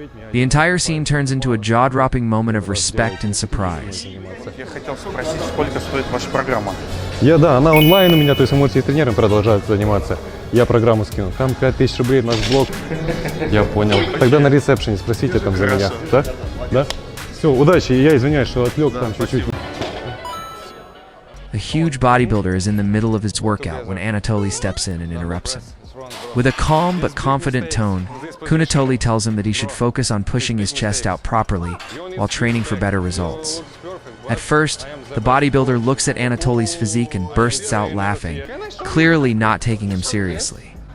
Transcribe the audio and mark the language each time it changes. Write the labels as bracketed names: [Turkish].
[English] The entire scene turns into a jaw-dropping moment of respect and surprise. [Russian] Я хотел спросить, сколько стоит ваша программа? Она онлайн у меня, то есть вы можете и тренером продолжать заниматься. Я программу скинул. Там 5000 рублей, наш блог. Я понял. Тогда на ресепшене спросите там за меня. Да? Да? Все, удачи. Я извиняюсь, что отвлек там чуть-чуть. [English] A huge bodybuilder is in the middle of his workout when Anatoly steps in and interrupts him. With a calm but confident tone, Anatoly tells him that he should focus on pushing his chest out properly while training for better results. At first, the bodybuilder looks at Anatoly's physique and bursts out laughing, clearly not taking him seriously.